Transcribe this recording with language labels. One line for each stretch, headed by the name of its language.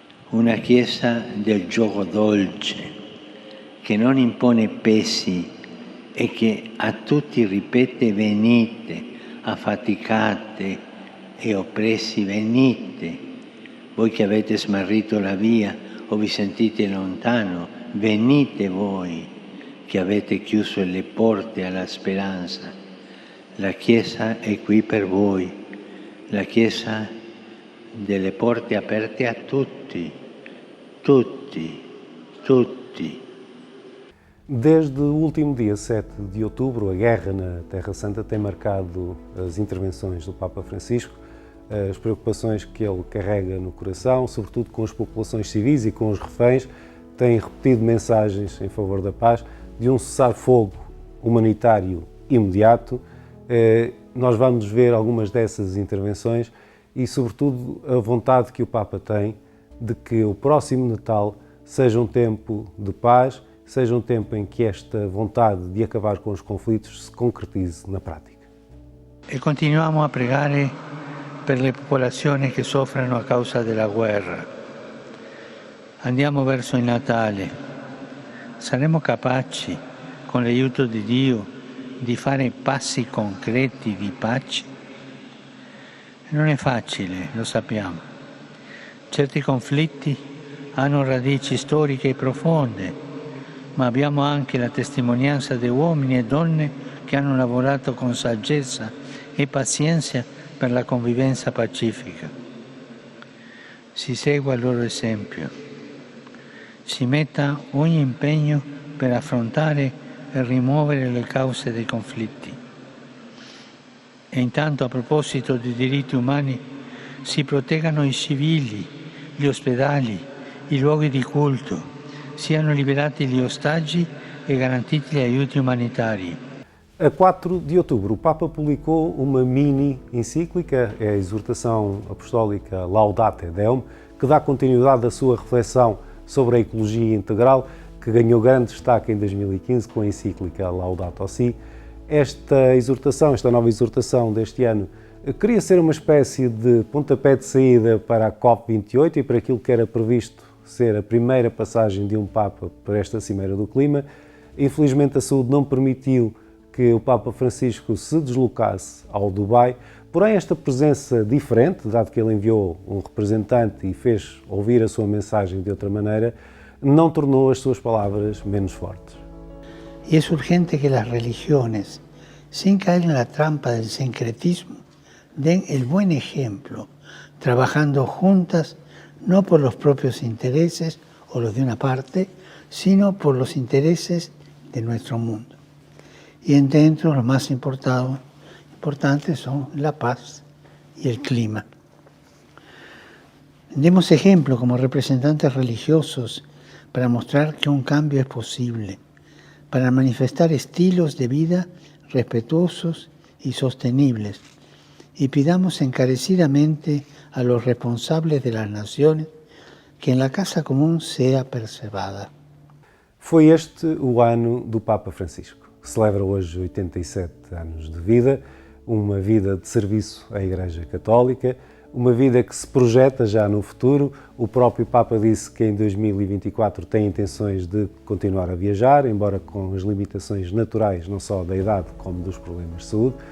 Italian: una Chiesa del gioco dolce, che non impone pesi e che a tutti ripete venite, affaticate e oppressi venite, voi che avete smarrito la via o vi sentite lontano, venite voi che avete chiuso le porte alla speranza. La Chiesa è qui per voi, la Chiesa delle porte aperte a tutti, tutti, tutti.
Portuguese: Desde o último dia 7 de outubro, a guerra na Terra Santa tem marcado as intervenções do Papa Francisco, as preocupações que ele carrega no coração, sobretudo com as populações civis e com os reféns, tem repetido mensagens em favor da paz, de um cessar-fogo humanitário imediato. Nós vamos ver algumas dessas intervenções e, sobretudo, a vontade que o Papa tem de que o próximo Natal seja um tempo de paz, seja um tempo em que esta vontade de acabar com os conflitos se concretize na prática.
Italian: E continuiamo a pregare per le popolazioni che soffrono a causa della guerra. Andiamo verso il Natale. Saremo capaci, con l'aiuto di Dio, di fare passi concreti di pace? Non è facile, lo sappiamo. Certi conflitti hanno radici storiche profonde, ma abbiamo anche la testimonianza di uomini e donne che hanno lavorato con saggezza e pazienza per la convivenza pacifica. Si segua il loro esempio, si metta ogni impegno per affrontare e rimuovere le cause dei conflitti. E intanto, a proposito di diritti umani, si proteggano i civili, gli ospedali, i luoghi di culto, siano liberati gli ostaggi e garantiti gli aiuti umanitari.
Portuguese: A 4 de outubro, o Papa publicou uma mini encíclica, é a exortação apostólica Laudate Deum, que dá continuidade à sua reflexão sobre a ecologia integral, que ganhou grande destaque em 2015 com a encíclica Laudato Si. Esta exortação, esta nova exortação deste ano, queria ser uma espécie de pontapé de saída para a COP28 e para aquilo que era previsto ser a primeira passagem de um Papa para esta Cimeira do Clima. Infelizmente a saúde não permitiu que o Papa Francisco se deslocasse ao Dubai, porém esta presença diferente, dado que ele enviou um representante e fez ouvir a sua mensagem de outra maneira, não tornou as suas palavras menos fortes.
Spanish: Y es urgente que las religiones, sin caer en la trampa del sincretismo, den el buen ejemplo, trabajando juntas no por los propios intereses o los de una parte, sino por los intereses de nuestro mundo. Y dentro los más importantes son la paz y el clima. Demos ejemplo como representantes religiosos para mostrar que un cambio es posible, para manifestar estilos de vida respetuosos y sostenibles, y pidamos encarecidamente a los responsables de las naciones que en la casa común sea preservada.
Portuguese: Foi este o ano do Papa Francisco. Celebra hoje 87 anos de vida, uma vida de serviço à Igreja Católica, uma vida que se projeta já no futuro. O próprio Papa disse que em 2024 tem intenções de continuar a viajar, embora com as limitações naturais, não só da idade como dos problemas de saúde.